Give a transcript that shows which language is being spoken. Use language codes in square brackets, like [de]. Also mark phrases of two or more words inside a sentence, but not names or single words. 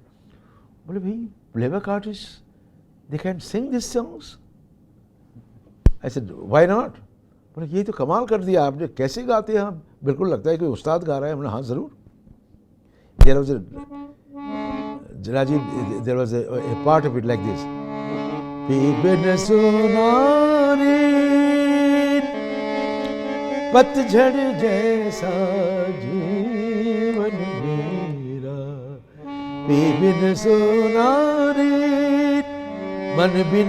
[en] Well, playback artists, they can sing these songs? I said, why not? [hi] बोले ये तो कमाल कर दिया आपने, कैसे गाते हैं आप? बिल्कुल लगता है कि उस्ताद गा रहा है. हमने हाँ जरूर. [en] There was Rajiv, there was a part of it like this. [hi] पतझड़ जैसा जीवन मेरा बिन सोना रे मन बिन